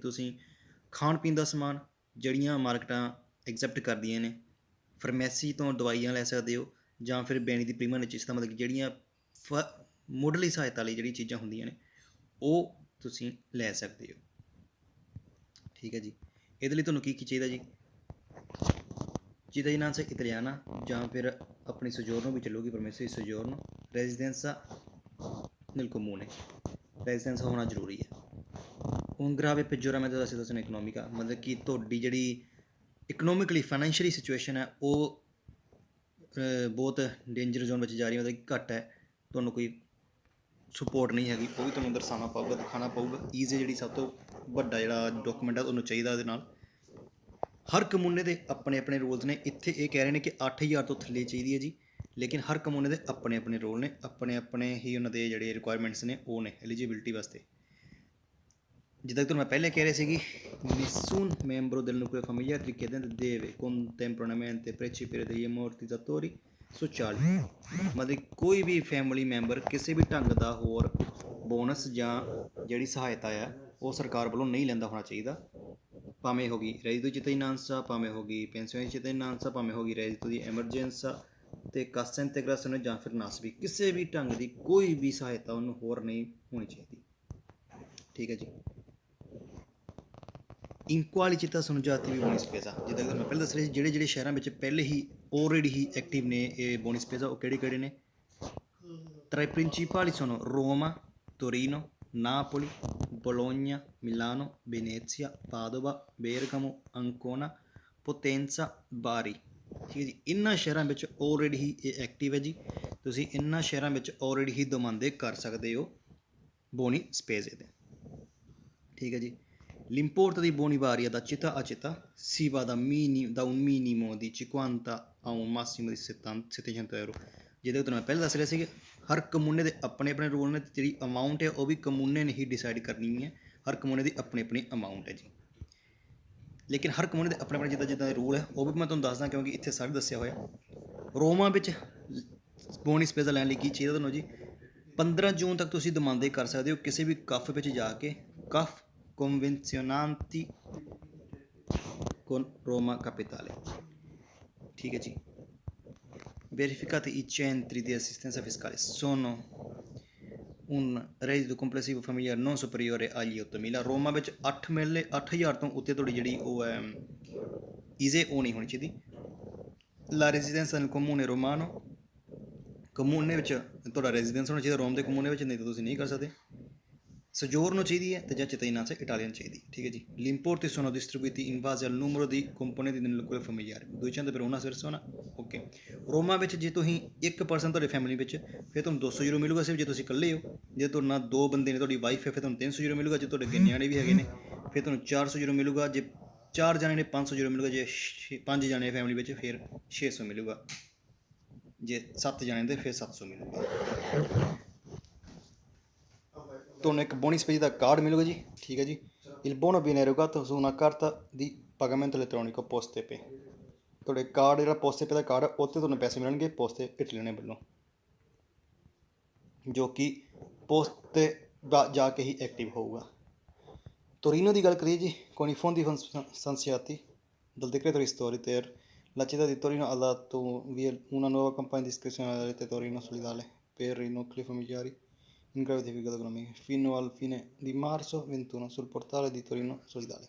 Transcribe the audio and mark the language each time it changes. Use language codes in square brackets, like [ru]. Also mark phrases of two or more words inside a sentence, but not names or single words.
[pa] ਤੁਸੀਂ ਖਾਣ ਪੀਣ ਦਾ ਸਮਾਨ ਜਿਹੜੀਆਂ ਮਾਰਕੀਟਾਂ ਐਕਸੈਪਟ ਕਰਦੀਆਂ ਨੇ, ਫਾਰਮੈਸੀ ਤੋਂ ਦਵਾਈਆਂ ਲੈ ਸਕਦੇ ਹੋ ਜਾਂ ਫਿਰ [it] beni di prima necessità, [pa] ਮਤਲਬ ਕਿ ਜਿਹੜੀਆਂ ਮੁੱਢਲੀ ਸਹਾਇਤਾ ਲਈ ਜਿਹੜੀਆਂ ਚੀਜ਼ਾਂ ਹੁੰਦੀਆਂ ਨੇ ਉਹ ਤੁਸੀਂ ਲੈ ਸਕਦੇ ਹੋ। ਠੀਕ ਹੈ ਜੀ। ਇਹਦੇ ਲਈ ਤੁਹਾਨੂੰ ਕੀ ਕੀ ਚਾਹੀਦਾ ਜੀ? [it] cittadinanza italiana [pa] ਜਾਂ ਫਿਰ ਆਪਣੀ ਸੋਜੋਰਨੋ ਵੀ ਚੱਲੂਗੀ, ਪਰਮੇਸਰੀ ਸੋਜੋਰਨੋ, [it] residenza nel comune, [pa] ਰੈਜ਼ੀਡੈਂਸ ਹੋਣਾ ਜ਼ਰੂਰੀ ਹੈ। [it] un grave peggioramento della situazione economica, [pa] ਮਤਲਬ ਕਿ ਤੁਹਾਡੀ ਜਿਹੜੀ [en] economically financially situation [pa] ਹੈ ਉਹ ਬਹੁਤ [en] danger zone [pa] ਵਿੱਚ ਜਾ ਰਹੀ ਹੈ, ਮਤਲਬ ਕਿ ਘੱਟ ਹੈ, ਤੁਹਾਨੂੰ ਕੋਈ ਸਪੋਰਟ ਨਹੀਂ ਹੈਗੀ, ਉਹ ਵੀ ਤੁਹਾਨੂੰ ਦਰਸਾਉਣਾ ਪਊਗਾ, ਦਿਖਾਉਣਾ ਪਊਗਾ। ਈਜ਼ੀ ਜਿਹੜੀ ਸਭ ਤੋਂ ਵੱਡਾ ਜਿਹੜਾ ਡਾਕੂਮੈਂਟ ਹੈ ਤੁਹਾਨੂੰ ਚਾਹੀਦਾ ਉਹਦੇ ਨਾਲ। ਹਰ ਕਮੂਨੇ ਦੇ ਆਪਣੇ ਆਪਣੇ ਰੂਲਸ ਨੇ। ਇੱਥੇ ਇਹ ਕਹਿ ਰਹੇ ਨੇ ਕਿ 8000 ਤੋਂ ਥੱਲੇ ਚਾਹੀਦੀ ਹੈ ਜੀ, ਲੇਕਿਨ ਹਰ ਕਮੂਨੇ ਦੇ ਆਪਣੇ ਆਪਣੇ ਰੂਲ ਨੇ, ਆਪਣੇ ਆਪਣੇ ਹੀ ਉਹਨਾਂ ਦੇ ਜਿਹੜੇ ਰਿਕੁਆਇਰਮੈਂਟਸ ਨੇ ਉਹ ਨੇ ਐਲੀਜੀਬਿਲਿਟੀ ਵਾਸਤੇ। ਜਿੱਦਾਂ ਕਿ ਤੁਹਾਨੂੰ ਮੈਂ ਪਹਿਲੇ ਕਹਿ ਰਿਹਾ ਸੀਗੀ, [it] nessun membro del nucleo familiare richiedente deve contemporaneamente percepire degli ammortizzatori sociali, [pa] ਮਤਲਬ ਕੋਈ ਵੀ [en] family member [pa] ਕਿਸੇ ਵੀ ਢੰਗ ਦਾ ਹੋਰ ਬੋਨਸ ਜਾਂ ਜਿਹੜੀ ਸਹਾਇਤਾ ਆ ਉਹ ਸਰਕਾਰ ਵੱਲੋਂ ਨਹੀਂ ਲੈਂਦਾ ਹੋਣਾ ਚਾਹੀਦਾ। ਭਾਵੇਂ ਹੋ ਗਈ [it] reddito di cittadinanza, [pa] ਭਾਵੇਂ ਹੋ ਗਈ [it] pensione di cittadinanza, [pa] ਭਾਵੇਂ ਹੋ ਗਈ [it] reddito di emergenza [pa] ਅਤੇ [it] cassa integrazione [pa] ਜਾਂ ਫਿਰ ਨਾਸਬੀ, ਕਿਸੇ ਵੀ ਢੰਗ ਦੀ ਕੋਈ ਵੀ ਸਹਾਇਤਾ ਉਹਨੂੰ ਹੋਰ ਨਹੀਂ ਹੋਣੀ ਚਾਹੀਦੀ। ਠੀਕ ਹੈ ਜੀ। [it] in quali città sono già attivi buoni spesa, [pa] ਜਿੱਦਾਂ ਕਿ ਮੈਂ ਪਹਿਲਾਂ ਦੱਸ ਰਿਹਾ ਸੀ ਜਿਹੜੇ ਸ਼ਹਿਰਾਂ ਵਿੱਚ ਪਹਿਲੇ ਹੀ ਆਲਰੇਡੀ ਹੀ ਐਕਟਿਵ ਨੇ ਇਹ [it] buoni spesa [pa] ਉਹ ਕਿਹੜੇ ਕਿਹੜੇ ਨੇ? [it] tra i principali sono Roma, Torino, Napoli, Bologna, Milano, Venezia, Padova, Bergamo, Ancona, Potenza, Bari। [pa] ਠੀਕ ਹੈ ਜੀ। ਇਹਨਾਂ ਸ਼ਹਿਰਾਂ ਵਿੱਚ ਆਲਰੇਡੀ ਹੀ ਇਹ ਐਕਟਿਵ ਹੈ ਜੀ। ਤੁਸੀਂ ਇਹਨਾਂ ਸ਼ਹਿਰਾਂ ਵਿੱਚ ਆਲਰੇਡੀ ਹੀ ਦਮਾਂਦੇ ਕਰ ਸਕਦੇ ਹੋ [it] buoni spese [pa] ਦੇ। ਠੀਕ ਹੈ ਜੀ। [it] L'importo dei buoni varia da città a città, si va da un minimo di 50 a un massimo di 700 euro। [pa] ਜਿਹਦੇ ਤੁਹਾਨੂੰ ਮੈਂ ਪਹਿਲਾਂ ਦੱਸ ਰਿਹਾ ਸੀ ਕਿ ਹਰ ਕਮੂਨੇ ਦੇ ਆਪਣੇ ਆਪਣੇ ਰੂਲ ਨੇ, ਜਿਹੜੀ ਅਮਾਊਂਟ ਹੈ ਉਹ ਵੀ ਕਮੂਨੇ ਨੇ ਹੀ ਡਿਸਾਈਡ ਕਰਨੀ ਹੈ। ਹਰ ਕਮੂਨੇ ਦੀ ਆਪਣੀ ਆਪਣੀ ਅਮਾਊਂਟ ਹੈ ਜੀ। ਲੇਕਿਨ ਹਰ ਕਮੂਨੇ ਦੇ ਆਪਣੇ ਆਪਣੇ ਜਿੱਦਾਂ ਜਿੱਦਾਂ ਦੇ ਰੂਲ ਹੈ ਉਹ ਵੀ ਮੈਂ ਤੁਹਾਨੂੰ ਦੱਸਦਾ, ਕਿਉਂਕਿ ਇੱਥੇ ਸਾਰੇ ਦੱਸਿਆ ਹੋਇਆ। ਰੋਮਾ ਵਿੱਚ [it] buoni spesa [pa] ਲੈਣ ਲਈ ਕੀ ਚਾਹੀਦਾ ਤੁਹਾਨੂੰ ਜੀ? 15 ਜੂਨ ਤੱਕ ਤੁਸੀਂ ਦਮਾਂਦੇ ਕਰ ਸਕਦੇ ਹੋ ਕਿਸੇ ਵੀ ਕਫ ਵਿੱਚ ਜਾ ਕੇ, ਕਫ [it] convenzionanti con Roma Capitale। [pa] ਠੀਕ ਹੈ ਜੀ। [it] verificate i centri di assistenza fiscale sono un reddito complessivo familiare non superiore agli 8.000। [pa] ਰੋਮਾ ਵਿੱਚ 8000 ਤੋਂ ਉੱਤੇ ਤੁਹਾਡੀ ਜਿਹੜੀ ਉਹ ਹੈ ਈਜ਼ੇ ਉਹ ਨਹੀਂ ਹੋਣੀ ਚਾਹੀਦੀ। [it] la residenza nel comune romano, [pa] ਕਮੂਨੇ ਵਿੱਚ ਤੁਹਾਡਾ ਰੈਜ਼ੀਡੈਂਸ ਹੋਣਾ ਚਾਹੀਦਾ ਰੋਮ ਦੇ ਕਮੂਨੇ ਵਿੱਚ, ਨਹੀਂ ਤਾਂ ਤੁਸੀਂ ਨਹੀਂ ਕਰ ਸਕਦੇ। ਸੋਜੋਰਨੋ ਚਾਹੀਦੀ ਹੈ ਅਤੇ ਜਾਂ [it] cittadinanza italiana [pa] ਚਾਹੀਦੀ। ਠੀਕ ਹੈ ਜੀ। [it] Gli importi sono distribuiti in base al numero di componenti del nucleo familiare, 200 per una persona। [pa] ਓਕੇ। ਰੋਮਾ ਵਿੱਚ ਜੇ ਤੁਸੀਂ ਇੱਕ ਪਰਸਨ ਤੁਹਾਡੀ ਫੈਮਿਲੀ ਵਿੱਚ ਫਿਰ ਤੁਹਾਨੂੰ 200 ਯੂਰੋ ਮਿਲੂਗਾ ਸਿਰਫ ਜੇ ਤੁਸੀਂ ਇਕੱਲੇ ਹੋ। ਜੇ ਤੁਹਾਡੇ ਨਾਲ ਦੋ ਬੰਦੇ ਨੇ, ਤੁਹਾਡੀ ਵਾਈਫ ਹੈ, ਫਿਰ ਤੁਹਾਨੂੰ 300 ਯੂਰੋ ਮਿਲੂਗਾ। ਜੇ ਤੁਹਾਡੇ ਅੱਗੇ ਨਿਆਣੇ ਵੀ ਹੈਗੇ ਨੇ ਫਿਰ ਤੁਹਾਨੂੰ 400 ਯੂਰੋ ਮਿਲੂਗਾ। ਜੇ 4 ਜਣੇ ਨੇ 500 ਯੂਰੋ ਮਿਲੂਗਾ, ਜੇ 5 ਜਣੇ ਫੈਮਿਲੀ ਵਿੱਚ ਫਿਰ 600 ਮਿਲੂਗਾ, ਜੇ 7 ਜਣੇ ਦੇ ਫਿਰ 700 ਮਿਲੂਗਾ। ਤੁਹਾਨੂੰ ਇੱਕ ਬੋਨਸ ਪੇਜ ਦਾ ਕਾਰਡ ਮਿਲੂਗਾ ਜੀ, ਠੀਕ ਹੈ ਜੀ। [it] Il buono viene erogato su una carta di pagamento elettronico poste pay। [pa] ਤੁਹਾਡੇ ਕਾਰਡ ਜਿਹੜਾ ਪੋਸਟੇ ਪੇ ਦਾ ਕਾਰਡ ਹੈ, ਉੱਥੇ ਤੁਹਾਨੂੰ ਪੈਸੇ ਮਿਲਣਗੇ ਪੋਸਟੇ ਇਟਲੀਅਨ ਵੱਲੋਂ, ਜੋ ਕਿ ਪੋਸਟ 'ਤੇ ਜਾ ਕੇ ਹੀ ਐਕਟਿਵ ਹੋਊਗਾ। ਤੋਰੀਨੋ ਦੀ ਗੱਲ ਕਰੀਏ ਜੀ, [it] con i fondi stanziati dal decreto ristori ter la città di Torino ha dato via una nuova campagna di iscrizione alla rete Torino Solidale per i nuclei familiari in grave difficoltà economiche fino al fine di marzo 21 sul portale di Torino Solidale.